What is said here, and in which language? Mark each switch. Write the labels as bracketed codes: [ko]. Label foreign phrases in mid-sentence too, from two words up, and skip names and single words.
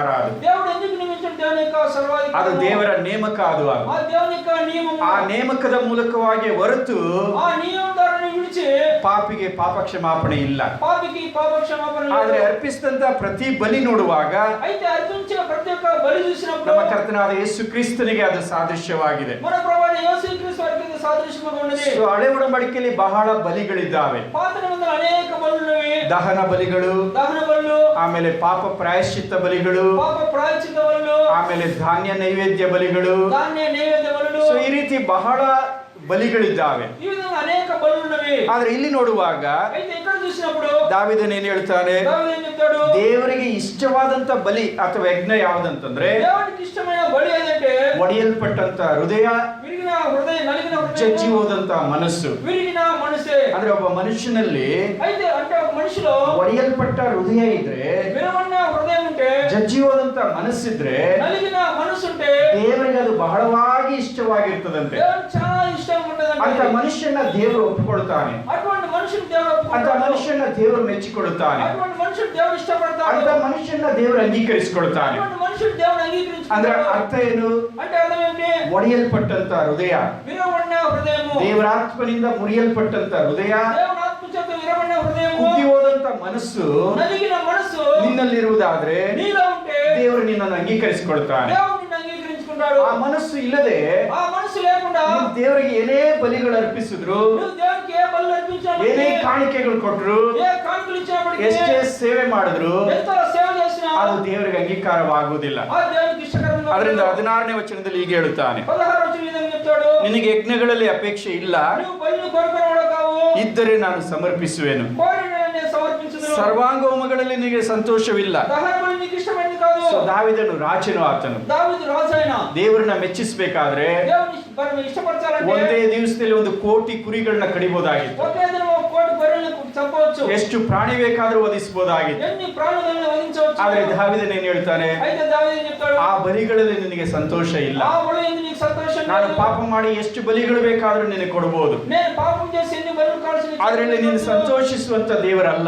[kn] ಅದು [te] దేవుడు ఎందుకు నియమించాడు? దేవుని యొక్క [kn] ಅದು [te] సర్వాధికారం, [kn] ದೇವರ ನೇಮಕ. ಅದು [te] ఆ దేవుని యొక్క నియమము. [kn] ಆ ನೇಮಕದ ಮೂಲಕವಾಗಿ ಹೊರತು [te] ఆ నియమం ద్వారా విడిచి [kn] ಪಾಪಿಗೆ ಪಾಪ ಕ್ಷಮಾಪಣೆ ಇಲ್ಲ. [te] పాపికి పాప క్షమాపణ లేదు. [kn] ಆದ್ರೆ ಅರ್ಪಿಸಿದಂತ ಪ್ರತಿ ಬಲಿ ನೋಡುವಾಗ [te] అయితే అర్పించే ప్రతి ఒక్క బలి చూసినప్పుడు [kn] ನಮ್ಮ ಕರ್ತನಾದ ಯೇಸು ಕ್ರಿಸ್ತನಿಗೆ ಅದು ಸಾದೃಶ್ಯವಾಗಿದೆ. [te] మన ప్రభువైన యేసుక్రీస్తు వారికి ఇది సాదృశ్యంగా ఉన్నది. [kn] ಸೊ ಹಳೆ ಒಡಂಬಡಿಕೆಯಲ್ಲಿ ಬಹಳ ಬಲಿಗಳಿದ್ದಾವೆ. [te] పాత నిబంధనలో అనేక బలులు ఉన్నవి. [kn] ದಹನ ಬಲಿಗಳು, [te] దహన బలులు, [kn] ಆಮೇಲೆ ಪಾಪ ಪ್ರಾಯಶ್ಚಿತ್ತ ಬಲಿಗಳು, [te] పాప ప్రాయశ్చిత్త బలులు, [kn] ಆಮೇಲೆ ಧಾನ್ಯ ನೈವೇದ್ಯ ಬಲಿಗಳು. [te] ధాన్య నైవేద్య బలులు, [kn] ಸೊ ಈ ರೀತಿ ಬಹಳ ಬಲಿಗಳಿದ್ದಾವೆ. [te] ఈ విధంగా అనేక బలులు ఉన్నవి. [kn] ಆದ್ರೆ ಇಲ್ಲಿ ನೋಡುವಾಗ [te] అయితే ఇక్కడ చూసినప్పుడు [kn] ದಾವೀದನು ಏನ್ ಹೇಳ್ತಾನೆ? [te] దావీదు ఏం చెప్తాడు? [kn] ದೇವರಿಗೆ ಇಷ್ಟವಾದಂತ ಬಲಿ ಅಥವಾ ಯಜ್ಞ ಯಾವ್ದಂತಂದ್ರೆ, [te] దేవునికి ఇష్టమైన బలి ఏదంటే [kn] ಒಡೆಯಲ್ಪಟ್ಟಂತ ಹೃದಯ, [te] విరిగిన హృదయం, నలిగిన [kn] ಜಜ್ಜಿ [te] హృదయం, [kn] ಹೋದಂತ ಮನಸ್ಸು. [te] విరిగిన మనసే. [kn] ಅಂದ್ರೆ ಒಬ್ಬ ಮನುಷ್ಯನಲ್ಲಿ [te] అయితే అంటే ఒక మనిషిలో [kn] ಒಡೆಯಲ್ಪಟ್ಟ ಹೃದಯ ಇದ್ರೆ, [te] విరవన్న హృదయం ఉంటే, [kn] ಜಜ್ಜಿ ಹೋದಂತ ಮನಸ್ಸಿದ್ರೆ [te] నలిగిన మనసు ఉంటే [kn] ದೇವರಿಗೆ ಅದು ಬಹಳವಾಗಿ ಇಷ್ಟವಾಗಿರ್ತದಂತೆ. [te] దేవునికి చాలా ఇష్టం ఉంటదంటే. [kn] ಅಂತ ಮನುಷ್ಯನ ದೇವರು ಒಪ್ಪಿಕೊಳ್ತಾನೆ. [te] అటువంటి మనిషిని దేవుడు [kn] ಅಂತ [te] ఒప్పుకుంటాడు. [kn] ಮನುಷ್ಯನ ದೇವರು ಮೆಚ್ಚಿಕೊಳ್ತಾನೆ. [te] అటువంటి మనిషిని దేవుడు ఇష్టపడతాడు. [kn] ಅಂತ ಮನುಷ್ಯನ ದೇವರು ಅಂಗೀಕರಿಸಿಕೊಳ್ತಾನೆ. [te] అటువంటి మనిషిని దేవుడు [kn] ಅಂದ್ರೆ [te] అంగీకరించుకుంటాడు. [kn] ಅರ್ಥ ಏನು? [te] అంటే అర్థం ఏంటి? [kn] ಒಡೆಯಲ್ಪಟ್ಟಂತ ಹೃದಯ, [te] విరవన్న హృదయము, [kn] ದೇವರಾತ್ಮನಿಂದ ಮುರಿಯಲ್ಪಟ್ಟಂತ ಹೃದಯ, [te] దేవుని ఆత్మ చేత విరవన్న హృదయము, [kn] ಕುಗ್ಗಿ ಹೋದಂತ ಮನಸ್ಸು [te] నలిగిన మనసు [kn] ನಿನ್ನಲ್ಲಿರುವುದಾದ್ರೆ [te] నీలో ఉంటే [kn] ದೇವರು ನಿನ್ನನ್ನು ಅಂಗೀಕರಿಸಿಕೊಳ್ತಾನೆ. [te] దేవుడు నిన్ను అంగీకరించుకుంటాడు. [kn] ಆ ಮನಸ್ಸು ಇಲ್ಲದೆ [te] ఆ మనసు లేకుండా [kn] ನೀನು ದೇವರಿಗೆ ಏನೇ ಬಲಿಗಳು ಅರ್ಪಿಸಿದ್ರು, [te] నువ్వు దేవునికి ఏ బలులు అర్పించినప్పటికీ, [kn] ಏನೇ ಕಾಣಿಕೆಗಳು ಕೊಟ್ರು, [te] ఏ కానుకలు ఇచ్చినప్పటికీ, [kn] ಎಷ್ಟೇ ಸೇವೆ ಮಾಡಿದ್ರು [te] ఎంత సేవ చేసినా [kn] ಅದು ದೇವರಿಗೆ ಅಂಗೀಕಾರವಾಗುವುದಿಲ್ಲ. [te] ఆ దేవునికి ఇష్టకరంగా [kn] ಅದರಿಂದ [te] ఉండదు. [kn] 16ನೇ ವಚನದಲ್ಲಿ ಹೀಗೆ ಹೇಳುತ್ತಾನೆ, [te] 16వ వచనం ఈ విధంగా చెప్తాడు, [kn] ನಿನಗೆ ಯಜ್ಞಗಳಲ್ಲಿ ಅಪೇಕ್ಷೆ ಇಲ್ಲ, [te] నువ్వు బలులు కోరుకునేవాడు కావు, [kn] ಇದ್ದರೆ ನಾನು ಸಮರ್ಪಿಸುವೆನು. [te] కోరిన నేను సమర్పించుదును. [kn] ಸರ್ವಾಂಗ ಹೋಮಗಳಲ್ಲಿ ನಿನಗೆ ಸಂತೋಷವಿಲ್ಲ. [te] దహన బలి నీకు ఇష్టమైనది కాదు. [kn] ಸೊ ದಾವೀದನು ರಾಜನು. ಆತನು [te] దావీదు రాజైన [kn] ದೇವರನ್ನ ಮೆಚ್ಚಿಸಬೇಕಾದ್ರೆ [te] దేవుని ఇష్టపరచాలంటే [kn] ಒಂದೇ ದಿವಸದಲ್ಲಿ 1 ಕೋಟಿ ಕುರಿಗಳನ್ನ ಕಡಿಬಹುದಾಗಿತ್ತು. [te] ఒకే దినం 1 కోటి గొర్రెలను చంపవచ్చు. [kn] ಎಷ್ಟು ಪ್ರಾಣಿ ಬೇಕಾದ್ರೂ ವಧಿಸಬಹುದಾಗಿತ್ತು. [te] ఎన్ని ప్రాణులను వధించవచ్చు. [kn] ಆದ್ರೆ ದಾವೀದನು ಏನ್ ಹೇಳ್ತಾನೆ? [te] అయితే దావీదు ఏం చెప్తాడు? [kn] ಆ ಬಲಿಗಳಲ್ಲಿ ನಿನಗೆ ಸಂತೋಷ ಇಲ್ಲ. [te] ఆ బలి ఎందు నీకు సంతోషం [kn] ನಾನು [te] లేదు. [kn] ಪಾಪ ಮಾಡಿ ಎಷ್ಟು ಬಲಿಗಳು ಬೇಕಾದ್ರೂ ನಿನಗೆ ಕೊಡಬಹುದು. [te] నేను పాపం చేసి ఎన్ని బలులు కావాల్సిన [kn] ಅದರಲ್ಲಿ ನೀನು ಸಂತೋಷಿಸುವಂತ ದೇವರಲ್ಲ.